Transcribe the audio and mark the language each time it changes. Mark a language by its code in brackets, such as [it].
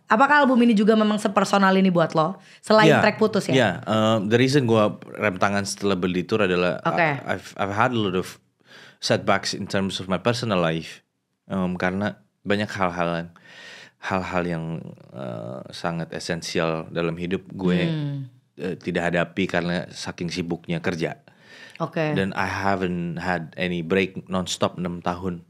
[id] Apakah album ini juga memang sepersonal ini buat lo? Selain track Putus ya? [en] The reason [id] gue rem tangan setelah beli tour adalah [en] I've had a lot of setbacks in terms of my personal life. [id] Karena banyak hal-hal yang sangat esensial dalam hidup gue tidak hadapi karena saking sibuknya kerja. [en] Dan I haven't had any break non-stop 6 tahun.